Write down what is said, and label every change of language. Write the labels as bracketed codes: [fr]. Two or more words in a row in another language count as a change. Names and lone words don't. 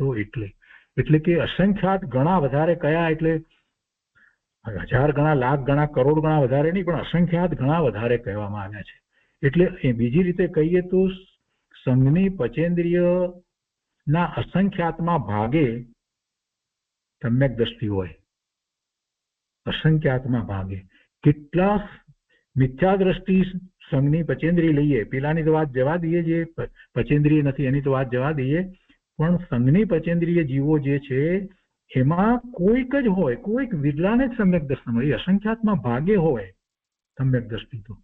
[gu] એટલે કે અસંખ્યાત ગણા વધારે કયા, એટલે 1000 ગણા, લાખ ગણા, કરોડ ગણા વધારે નહીં, પણ અસંખ્યાત ગણા વધારે કહેવામાં આવ્યા છે। એટલે બીજી રીતે કહીએ તો સંઘની પચેન્દ્રિયના અસંખ્યાતમાં ભાગે સમ્યક દૃષ્ટિ હોય, અસંખ્યાતમા ભાગે કેટલા મિથ્યા દ્રષ્ટિ સંઘની પચેન્દ્રિય લઈએ, પેલાની તો વાત જવા દઈએ, જે પચેન્દ્રિય નથી એની તો વાત જવા દઈએ, પણ સંઘની પચેન્દ્રિય જીવો જે છે એમાં કોઈક જ હોય, કોઈક વિરલાને જ સમ્યક દર્શન હોય, અસંખ્યાતમાં ભાગે હોય સમ્યક દ્રષ્ટિ તો।